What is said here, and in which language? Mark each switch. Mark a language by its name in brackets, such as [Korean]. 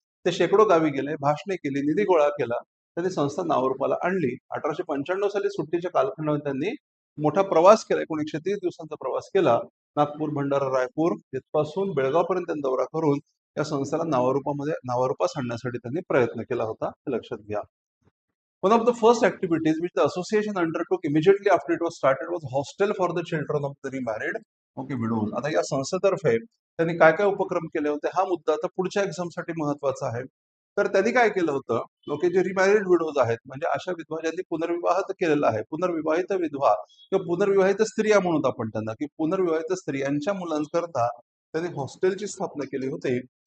[Marathi] ते शेकडो गावी गेले, भाषणे केली, निधी गोळा केला. त्यांनी संस्था नावारूपाला आणली. 1895 साली सुट्टीच्या कालखंडामध्ये त्यांनी मोठा प्रवास केला. एकूण 130 दिवसांचा प्रवास केला. नागपूर, भंडारा, रायपूर तिथपासून बेळगावपर्यंत त्यांनी दौरा करून या संस्थेला नावारूपास आणण्यासाठी त्यांनी प्रयत्न केला होता, हे लक्षात घ्या. [English] One of the first activities which the association undertook immediately after it was started was hostel for the children of the remarried widows. [Marathi] आता या संस्थेतर्फे त्यांनी काय काय उपक्रम केले होते हा मुद्दा आता पुढच्या एक्झामसाठी महत्वाचा आहे. तर त्यांनी काय केलं होतं, जे रिमॅरिड विडोज आहेत म्हणजे अशा विधवा ज्यांनी पुनर्विवाह केलेला आहे, पुनर्विवाहित विधवा किंवा पुनर्विवाहित स्त्रिया म्हणून आपण त्यांना, की पुनर्विवाहित स्त्रियांच्या मुलांकरता त्यांनी हॉस्टेलची स्थापना केली होती.